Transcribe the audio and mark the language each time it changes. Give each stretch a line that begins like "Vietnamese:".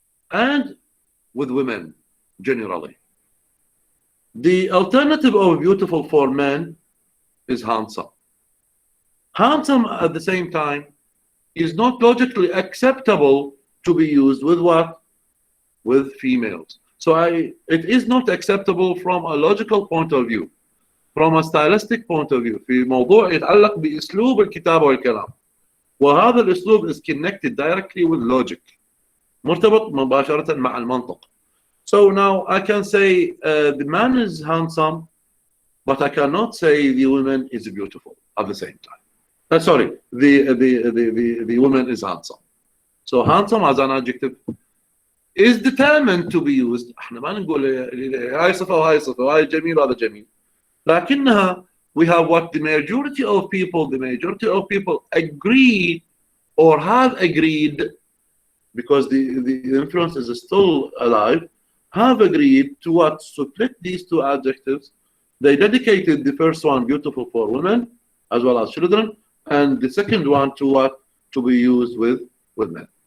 English: And with women, generally. The alternative of beautiful for men is handsome. Handsome at the same time is not logically acceptable to be used with what? With females. So it is not acceptable from a logical point of view. From a stylistic point of view.
Arabic: في موضوع يتعلق بأسلوب الكتابة والكلام. وهذا الأسلوب
English: is connected directly with logic.
Arabic: مرتبط مباشرة مع المنطق.
English: So now I can say the man is handsome, but I cannot say the woman is beautiful at the same time. Sorry, the woman is handsome. So handsome as an adjective is determined to be used.
Arabic: احنا ما نقول هاي صفة وهاي صفة وهاي جميل وهذا جميل.
English: لكنها we have what the majority of people agree or have agreed, because the influence is still alive, have agreed to what? Split these two adjectives. They dedicated the first one beautiful for women as well as children, and the second one to what? To be used with men.